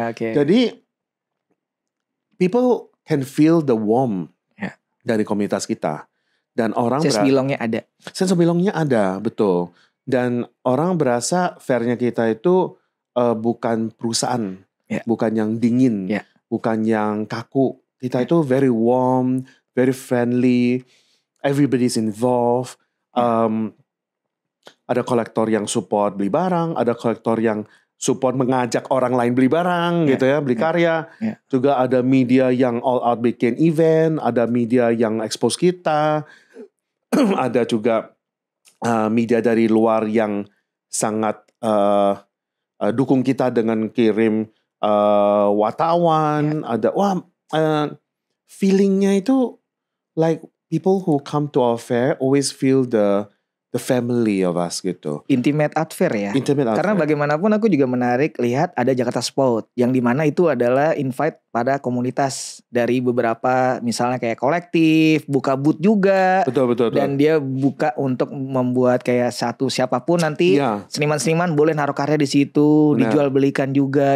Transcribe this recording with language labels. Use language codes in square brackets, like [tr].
[id] Jadi [en] people can feel the warmth [id] dari komunitas kita. Dan orang sense belongnya ada. Sense belongnya ada, betul. Dan orang berasa fairnya kita itu bukan perusahaan, bukan yang dingin, bukan yang kaku. Kita itu [en] very warm, very friendly, everybody's involved. [id] Ada kolektor yang support beli barang, ada kolektor yang support mengajak orang lain beli barang gitu ya, beli karya. Juga ada media yang [en] all out [id] bikin event, ada media yang expose kita. Ada juga media dari luar yang sangat dukung kita dengan kirim wartawan. Ada feelingnya itu [en] like people who come to our fair always feel the family of us [id] gitu. [en] Intimate art fair [id] ya. Karena [en] fair. [id] Bagaimanapun aku juga menarik lihat ada Jakarta Spot yang dimana itu adalah invite pada komunitas dari beberapa misalnya kayak kolektif, buka booth juga. Betul. Dan dia buka untuk membuat kayak satu siapapun nanti seniman-seniman boleh naruh karya di situ, dijual belikan juga.